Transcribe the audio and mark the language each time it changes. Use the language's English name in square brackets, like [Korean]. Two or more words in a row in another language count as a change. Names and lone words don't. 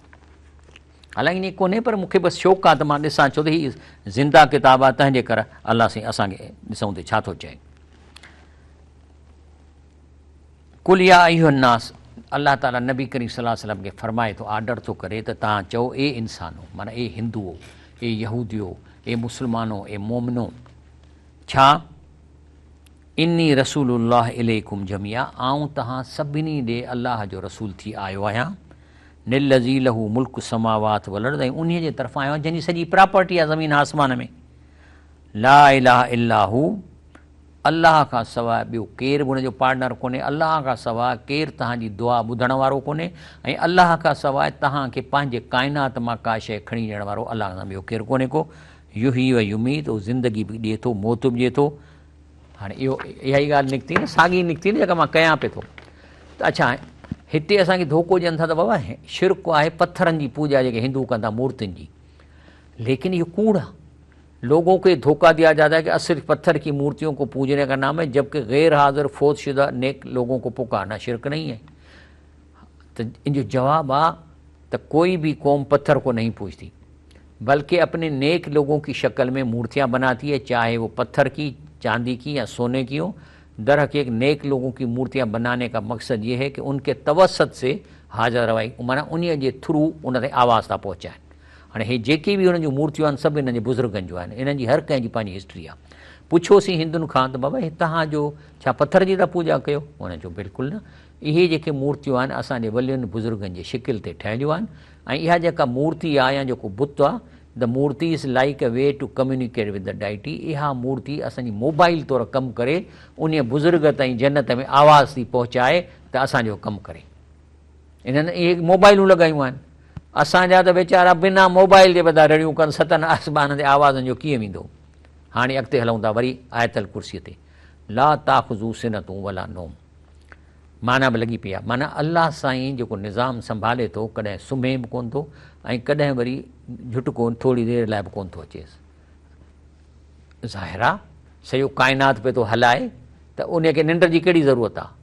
[Sindhi] हालांकि ईअं कोन्हे, पर मूंखे बसि शौक़ु आहे त मां ॾिसां, छो त हीअ ज़िंदा किताबु आहे, तंहिंजे करे अलाह साईं असांखे ॾिसूं त छा थो चए। [Arabic] قل يا أيها الناس, [Sindhi] अलाह ताला नबी करीम [Arabic] صلى الله عليه وسلم [Sindhi] खे फरमाए थो, आर्डर थो करे त तव्हां चओ, ए इंसानो, माना ए हिंदुओ, ए यहूदियो, ए मुस्लमानो, ए मोमिनो, छा [Arabic] إني رسول الله إليكم جميعا, [Sindhi] आऊं तव्हां सभिनी ॾे अलाह जो रसूल थी आयो आहियां। [Arabic] الذي له ملك السماوات والأرض, [Sindhi] ऐं उन जे तरफ़ां आयो आहियां जंहिंजी सॼी प्रॉपर्टी आहे ज़मीन आसमान में। [Arabic] لا إله إلا هو, [Sindhi] अलाह खां सवाइ ॿियो केरु बि हुनजो पार्टनर कोन्हे। अलाह खां सवाइ केरु तव्हांजी दुआ ॿुधण वारो कोन्हे, ऐं अलाह खां सवाइ तव्हांखे पंहिंजे काइनात मां का शइ खणी ॾियण वारो अलाह खां ॿियो केरु कोन्हे को। [Arabic] يحيي ويميت, [Sindhi] उहो ज़िंदगी बि ॾिए थो, मौत बि ॾिए थो। हाणे इहो इहा ई ॻाल्हि निकिती न, साॻी निकिती न जेका मां कयां पियो थो। त अच्छा, हिते असांखे धोखो ॾियनि था त बाबा शिरक आहे पत्थरनि जी पूॼा जेके हिंदू कंदा, मूर्तियुनि जी, लेकिन इहो कूड़ आहे। [Hindi] लोगों को धोखा दिया जाता है कि सिर्फ पत्थर की मूर्तियों को पूजने का नाम है, जबकि गैर हाजिर फौतशुदा नेक लोगों को पुकारना शिरक नहीं है। तो [Sindhi] इनजो जवाब आ [Hindi] तो कोई भी कौम पत्थर को नहीं पूजती, बल्कि अपने नेक लोगों की शक्ल में मूर्तियां बनाती है, चाहे वो पत्थर की, चांदी की या सोने की हो। दर हकीकत नेक लोगों की मूर्तियां बनाने का मकसद ये है कि उनके तवसत से हाजिर रवाई, [Sindhi] माना उन जे थ्रू उन ते आवाज़ था पहुचाइनि। हाणे हे जेके बि हुननि जूं मूर्तियूं आहिनि सभु हिननि जे बुज़ुर्गनि जूं आहिनि, इन्हनि जी हर कंहिं जी पंहिंजी हिस्ट्री आहे। पुछोसीं हिंदुनि खां त बाबा हे तव्हांजो छा पत्थर जी था पूॼा कयो? हुन जो बिल्कुलु न, इहे जेके मूर्तियूं आहिनि असांजे वलियुनि बुज़ुर्गनि जे शिकिल ते ठहियलूं आहिनि। ऐं इहा जेका मूर्ति आहे या जेको बुत आहे, [English] The murti is like a way to communicate with the deity, [Sindhi] इहा मूर्ति असांजी मोबाइल तौरु कमु करे उन बुज़ुर्ग ताईं जन्नत में आवाज़ थी पहुचाए त असांजो कमु करे। इन्हनि इहे मोबाइलूं लॻायूं आहिनि, असांजा त वीचारा बिना मोबाइल जे बदा रड़ियूं कनि, सतनि आसमान ते आवाज़नि जो कीअं वेंदो। हाणे अॻिते हलूं था वरी आयतल कुर्सीअ ते, [Arabic] لا تأخذه سنة ولا نوم, [Sindhi] माना बि लॻी पई आहे, माना अलाह साईं जेको निज़ाम संभाले थो, कॾहिं सुम्हे बि कोन थो ऐं कॾहिं वरी झुटको थोरी देरि लाइ बि कोन थो अचेसि। ज़ाहिर आहे सॼो काइनात पियो थो हलाए त उनखे निंड जी कहिड़ी ज़रूरत आहे।